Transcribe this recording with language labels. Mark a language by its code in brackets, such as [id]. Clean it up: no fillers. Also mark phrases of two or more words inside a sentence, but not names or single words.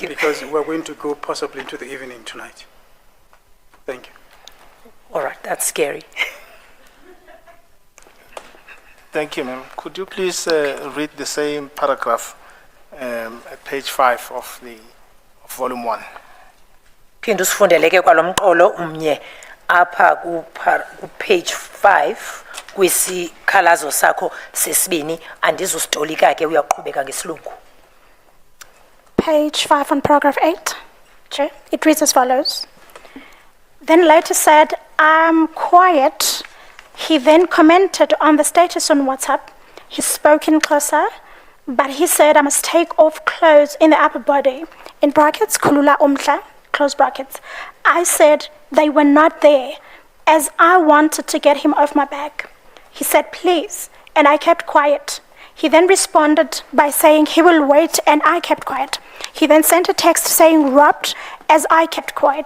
[en] because we're going to go possibly into the evening tonight. Thank you. All right, that's scary. Thank you, ma'am. Could you please read the same paragraph at page 5 of volume 1? [xh] Phinda usifundele ke kwalomqolo umnye apha page 5 kwisikhalazo sakho sesibini, andizusitolika ke uyaqhubeka ngesilungu. [en] Page 5 on paragraph 8. Chair, it reads as follows. Then later said, I'm quiet. He then commented on the status on WhatsApp. He spoke in Xhosa, but he said I must take off clothes in the upper body. In brackets, [xh] kulula umhla, [en] close brackets. I said they were not there, as I wanted to get him off my back. He said, please, and I kept quiet. He then responded by saying he will wait, and I kept quiet. He then sent a text saying robbed, as I kept quiet.